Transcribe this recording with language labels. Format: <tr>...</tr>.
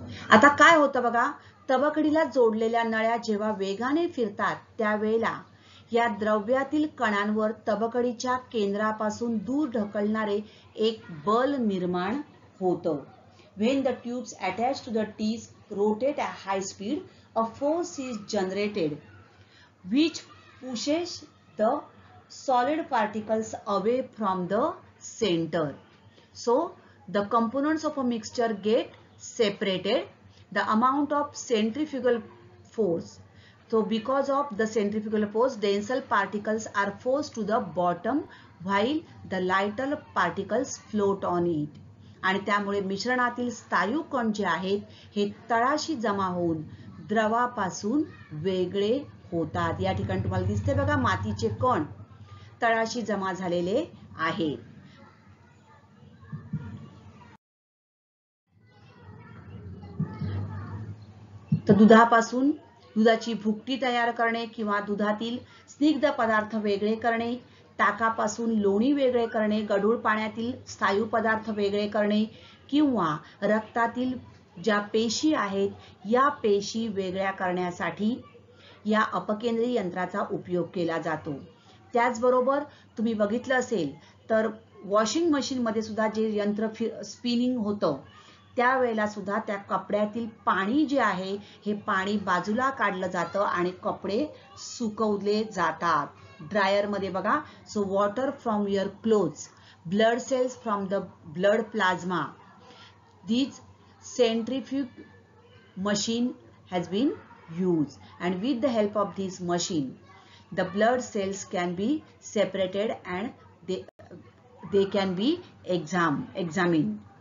<mr>आता काय होतं बघा, तबकडीला जोडलेल्या नळ्या जेव्हा वेगाने फिरतात त्यावेळेला या द्रव्यातील कणांवर तबकडीच्या केंद्रापासून दूर ढकलणारे एक बल निर्माण होतं.</mr> <en>When the tubes attached to the teeth rotate at high speed, a force is generated which pushes the solid particles away from the center. So the components of a mixture get separated. The amount of centrifugal force. So because of the centrifugal force, denser particles are forced to the bottom while the lighter particles float on it.</en> <mr>आणि त्यामुळे मिश्रणातील स्थायू कण जे आहेत हे तळाशी जमा होऊन द्रवापासून वेगळे होतात. या ठिकाणी तुम्हाला दिसते बघा मातीचे कण तळाशी जमा झालेले आहेत. तर दुधापासून दुधाची भुकटी तयार करणे किंवा दुधातील स्निग्ध पदार्थ वेगळे करणे, ताकापासून लोणी वेगळे करणे, गढूळ पाण्यातील स्थायू पदार्थ वेगळे करणे किंवा रक्तातील ज्या पेशी आहेत या पेशी वेगळ्या करण्यासाठी या अपकेंद्री यंत्राचा उपयोग केला जातो. त्याचबरोबर तुम्ही बघितलं असेल तर वॉशिंग मशीन मध्ये सुद्धा जे यंत्र स्पिनिंग होतं त्यावेळेला सुद्धा त्या कपड्यातील पाणी जे आहे हे पाणी बाजूला काढलं जातं आणि कपडे सुकवले जातात. ड्रायर मध्ये बघा,</mr> <en>So water from your clothes, blood cells from the blood plasma, this centrifuge machine has been used and with the help of this machine the blood cells can be separated and they can be examined.</en>